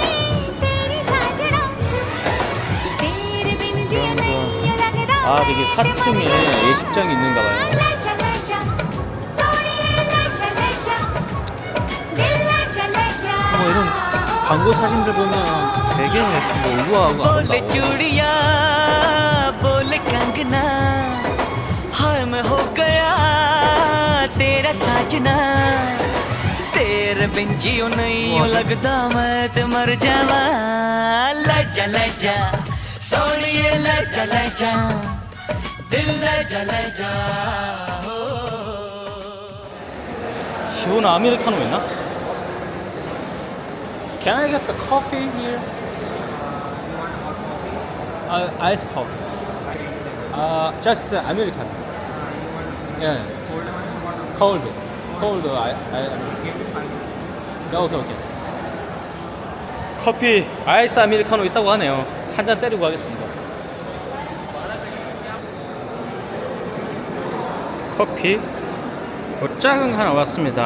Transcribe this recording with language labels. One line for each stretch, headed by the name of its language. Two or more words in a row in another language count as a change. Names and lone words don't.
Korean: 되게 4층에 예식장이 있는가 봐요. 뭐 이런 광고 사진들 보면 되게 뭐 우아하고
Hindi: बोले
Korean: 아름다워.
Hindi: चूड़िया बोले कंगना हाय मैं हो गया तेरा साजना तेरे बिन जियो नहीं यूं लगता मैं तो मर जावा ले जा सोनिए ले जा दिल ले जा हो
Korean: 시원 아메리카노 있나?
English: Can I get the coffee here? Ice coffee. Just Americano. Yeah. Cold. Okay.
Korean: 커피 아이스 아메리카노 있다고 하네요. 한 잔 때리고 가겠습니다. 커피 작은 하나 왔습니다.